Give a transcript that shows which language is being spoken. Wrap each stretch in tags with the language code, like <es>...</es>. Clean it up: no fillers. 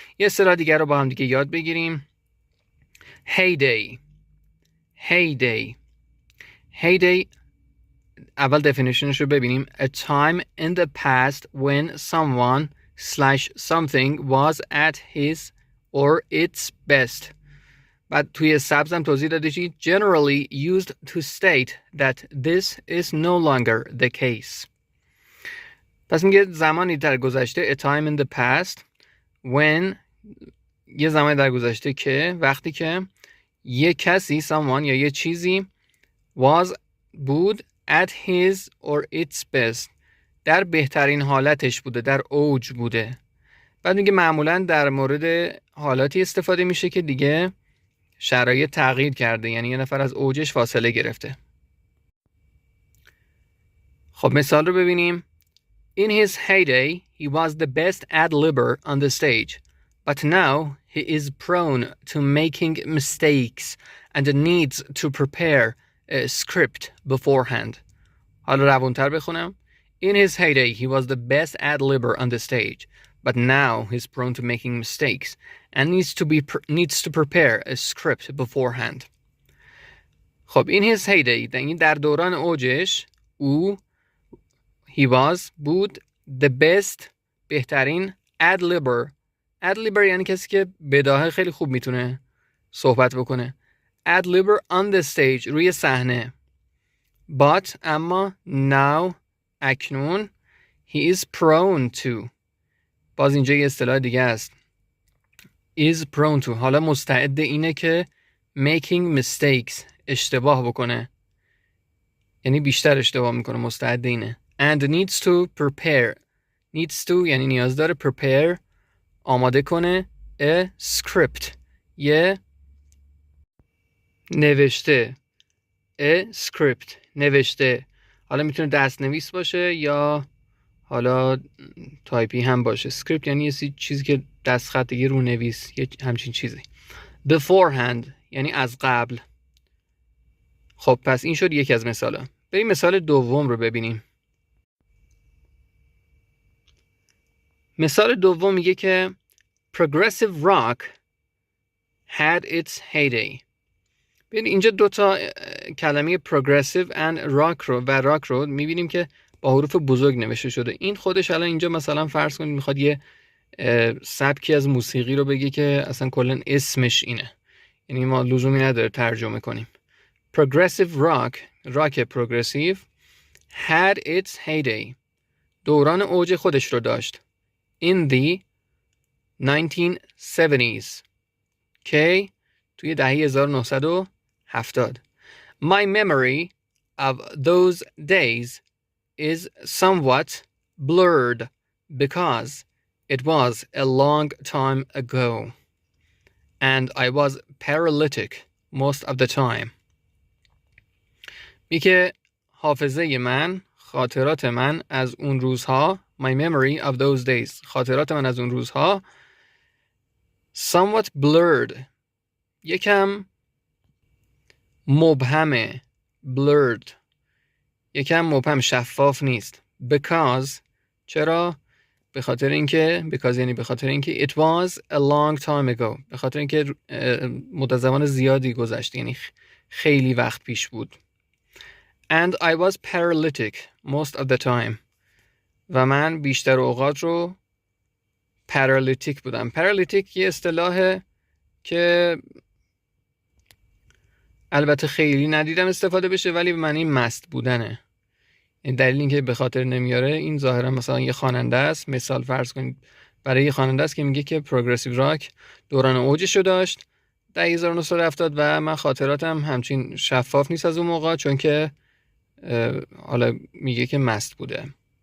<fa>یه اصطلاح دیگر رو با هم دیگه یاد بگیریم. Heyday. Heyday. Heyday اول definitionش رو ببینیم.</fa> <en>A time in the past when someone/something was at his or its best.</en> <fa>بعد توی سبزم توضیح داده چی؟</fa> <en>Generally used to state that this is no longer the case.</en> <fa>پس میگه زمانی در گذشته</fa> <en>a time in the past when</en> <fa>یه زمانی در گذشته که وقتی که یه کسی someone یا یه چیزی was بود</fa> <en>at his or its best</en> <fa>در بهترین حالتش بوده، در اوج بوده. بعد میگه معمولا در مورد حالاتی استفاده میشه که دیگه شرایط تغییر کرده، یعنی یه نفر از اوجش فاصله گرفته. خب مثال رو ببینیم.</fa> <en>In his heyday, he was the best ad-libber on the stage, but now he is prone to making mistakes and needs to prepare a script beforehand.</en> <fa>حالا روونتر بخونم.</fa> <en>In his heyday, he was the best ad-libber on the stage, but now he's prone to making mistakes and needs to prepare a script beforehand.</en> <fa>خب</fa> <en>in his heyday</en> <fa>در دوران اوجش او he was بود the best بهترین ad-libber. ad-libber یعنی کسی که بداهه خیلی خوب میتونه صحبت بکنه.</fa> <en>ad-libber on the stage</en> <fa>روی صحنه.</fa> <en>But اما now اکنون he is prone to.</en> <fa>باز اینجا یه اصطلاح دیگه است. is prone to حالا مستعد اینه که</fa> <en>making mistakes</en> <fa>اشتباه بکنه. یعنی بیشتر اشتباه میکنه، مستعد اینه.</fa> <en>And needs to prepare.</en> <fa>Needs to یعنی نیاز داره prepare آماده کنه a script یه نوشته. a script نوشته. حالا میتونه دست نویس باشه یا حالا تایپی هم باشه. script یعنی یه چیزی که دست خطی رو نویس، یه همچین چیزی. beforehand یعنی از قبل. خب پس این شد یکی از مثالا. بریم مثال دوم رو ببینیم. مثال دوم میگه که</fa> <en>progressive rock had its heyday.</en> <fa>ببین اینجا دوتا کلمه progressive and rock رو میبینیم که با حروف بزرگ نوشته شده. این خودش الان اینجا مثلا فرض کنید میخواد یه سبکی از موسیقی رو بگه که اصلا کلا اسمش اینه، یعنی ما لزومی نداره ترجمه کنیم. progressive rock progressive</fa> <en>had its heyday</en> <fa>دوران اوج خودش رو داشت</fa> <en>in the 1970s</en> <fa>که توی دهه 1970.</fa> <en>My memory of those days is somewhat blurred because it was a long time ago and I was paralytic most of the time.</en> <fa>میگه حافظه من، خاطرات من از اون روزها،</fa> <en>my memory of those days</en> <fa>خاطرات من از اون روزها</fa> <en>somewhat blurred</en> <fa>یکم مبهمه. blurred یکم مبهم، شفاف نیست. because چرا؟ به خاطر اینکه</fa> <en>it was a long time ago</en> <fa>به خاطر اینکه مدت زمان زیادی گذشت، یعنی خیلی وقت پیش بود.</fa> <en>and I was paralytic most of the time</en> <fa>و من بیشتر اوقات رو</fa> <en>paralytic بودم.</en> <fa>paralytic یه اصطلاحه که البته خیلی ندیدم استفاده بشه ولی به معنی مست بودنه. این دلیل اینکه به خاطر نمیاره این ظاهرا مثلا یه خواننده است، مثال فرض کنید برای یه خواننده است که میگه که پروگرسیو راک دوران اوجش رو داشت در 1970 و من خاطراتم همچین شفاف نیست از اون موقع چون که حالا میگه که مست بوده.</fa>